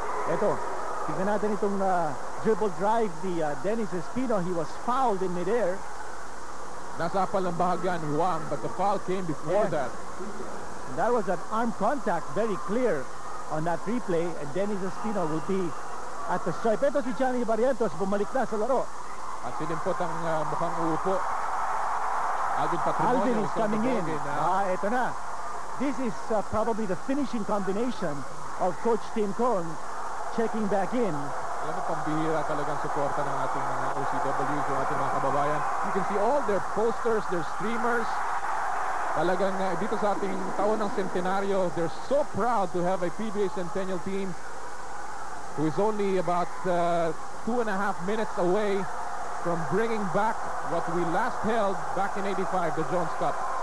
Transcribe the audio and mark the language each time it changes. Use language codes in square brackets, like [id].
[tl] Ito, tignan natin itong dribble drive ni Dennis Espino. [en] He was fouled in midair. [tl] Nasapal ng bahagyan, Huang, [en] but the foul came before that. And that was an arm contact, very clear on that replay. And Dennis Espino will be at the stripe. [tl] Ito si Johnny Barrientos, bumalik na sa laro. At sinimpot ang mukhang uupo. [en] Alvin is coming in. [tl] Ito na. [en] This is probably the finishing combination of Coach Tim Cohn checking back in. [tl] Alam mo, pambihira talagang suporta ng ating mga OCWs, yung ating mga kababayan. [en] You can see all their posters, their streamers. [tl] Talagang dito sa ating taon ng centenaryo, [en] they're so proud to have a PBA Centennial team who is only about 2.5 minutes away from bringing back what we last held back in '85, the Jones Cup.